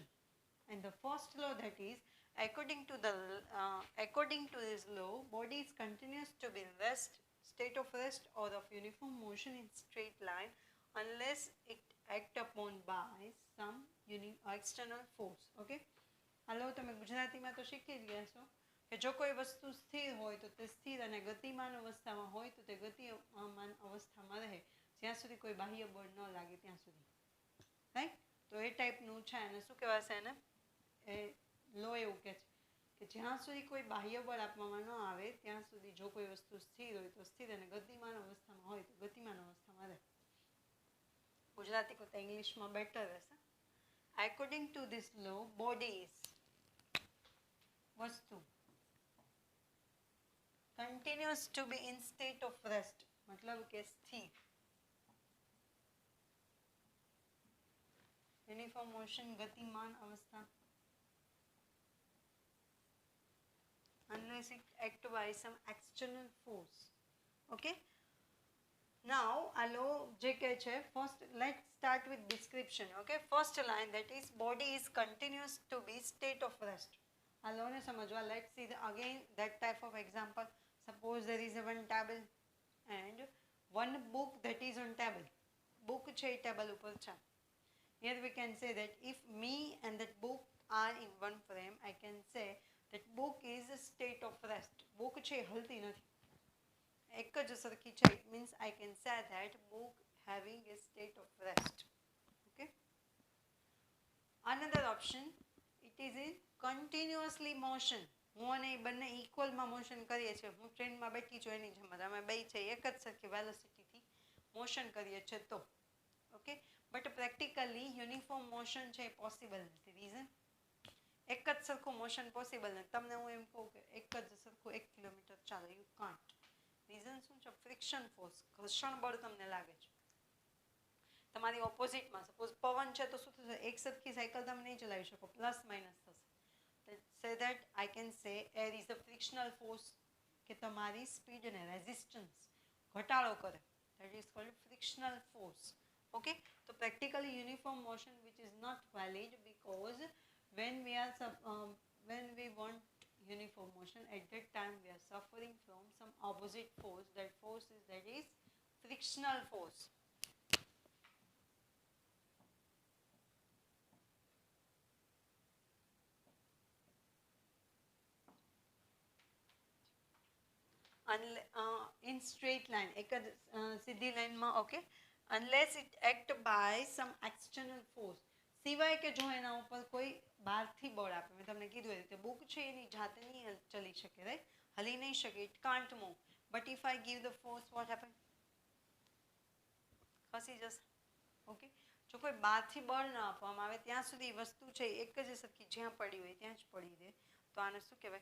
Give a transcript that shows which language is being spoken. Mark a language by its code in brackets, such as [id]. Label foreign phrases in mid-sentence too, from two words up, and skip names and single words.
[en] And the first law, that is, according to this law, body is continuous to be in rest, state of rest or of uniform motion in straight line unless it act upon by some external force. [gu] Okay, હાલો તમે ગુજરાતીમાં તો શીખી ગયા છો કે જો કોઈ વસ્તુ સ્થિર હોય તો તે સ્થિર અને ગતિમાન અવસ્થામાં હોય તો તે ગતિમાન અવસ્થામાં રહે જ્યાં સુધી કોઈ બાહ્ય બળ ન લાગે ત્યાં સુધી. રાઈટ, તો એ ટાઈપનું છે અને શું કહેવાશે એને, એ લો એવું કહે છે કે જ્યાં સુધી કોઈ બાહ્ય બળ આપવામાં ન આવે ત્યાં સુધી જો કોઈ વસ્તુ સ્થિર હોય તો સ્થિર અને ગતિમાન અવસ્થામાં હોય તો ગતિમાન અવસ્થામાં રહે. ગુજરાતી કરતાં ઇંગ્લિશમાં બેટર રહેશે. [en] According to this law, body is વસ્તુ continues to be in state of rest, [gu] मतलब કે સ્થિર. [en] Uniform motion, [gu] ગતિમાન અવસ્થા, [en] unless it act by some external force. Okay, now [gu] આ law જે કહે છે, [en] first let's start with description. Okay, first line, that is, body is continuous to be state of rest. [gu] આ law ને સમજવા, [en] let's see again that type of example. Suppose there is a one table and one book that is on table. [gu] Book છે table ઉપર છે. [en] Here we can say that if me and that book are in one frame, I can say that book is a state of rest. [gu] Book છે હલતી નથી, એક જ સરખી છે. [en] It means I can say that book having a state of rest. Okay, another option, it is in continuously motion. [gu] હું અને એ બંને [en] equalમાં motion [gu] કરીએ છીએ. હું ટ્રેનમાં બેઠી છું એની જેમ અમે બે છે એક જ સરખી [en] velocityથી motion [gu] કરીએ છીએ તો. [en] Okay, but practically uniform motion [gu] છે એ પોસિબલ નથી. રીઝન એક જ સરખું [en] motion possible [gu] નથી. તમને હું એમ કહું કે એક જ સરખું 1 કિલોમીટર ચાલો, [en] you can't. [gu] રીઝન શું છે? [en] friction force, [gu] ઘર્ષણ બળ તમને લાગે છે. તમારી ઓપોઝિટમાં સપોઝ પવન છે તો શું થશે? એક સરખી સાયકલ તમે નહીં ચલાવી શકો, [en] plus minus [gu] થશે. [en] Say that I can say air is a frictional force, [gu] કે તમારી સ્પીડ અને રેઝિસ્ટન્સ ઘટાડો કરે. [en] That is called frictional force. Okay, so practically uniform motion which is not valid, because when we want uniform motion, at that time we are suffering from some opposite force. That is frictional force. In straight line, [gu] એક જ સીધી લાઈનમાં, ઓકે, [en] unless it act by some external force, [gu] સિવાય કે જો એના ઉપર કોઈ બહારથી બળ આપે. મેં તમને કીધું એ રીતે બુક છે એની જાતે નહીં ચલી શકે, રાઈટ, હલી નહીં શકે, [en] it can't move. But if I give the force, what happen? [gu] ખસી જશે. ઓકે, જો કોઈ બહારથી બળ ન આપવામાં આવે ત્યાં સુધી વસ્તુ છે એક જ સરખી જ્યાં પડી હોય ત્યાં જ પડી રહે, તો આને શું કહેવાય?